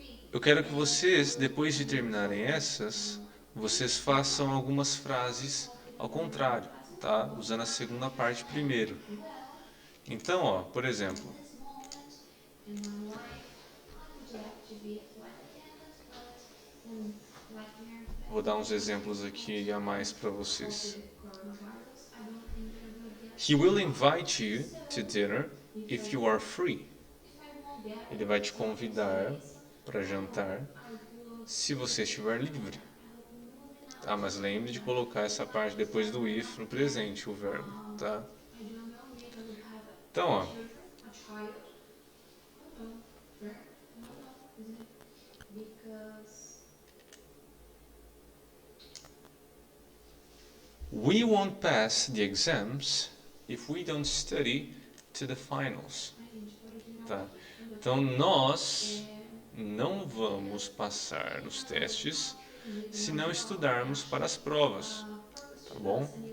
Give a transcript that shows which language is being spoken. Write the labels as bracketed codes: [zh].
[pt] Eu quero que vocês, depois de terminarem essas, vocês façam algumas frases ao contrário, tá? Usando a segunda parte primeiro. Então, ó, por exemplo... Vou dar uns exemplos aqui a mais para vocês. [en] He will invite you to dinner if you are free. [pt] Ele vai te convidar para jantar se você estiver livre. Tá, mas lembre de colocar essa parte depois do if no presente, o verbo, tá? Então, ó. [en] We won't pass the exams if we don't study to the finals. [pt] Tá? Então, nós não vamos passar nos testes se não estudarmos para as provas. Tá bom?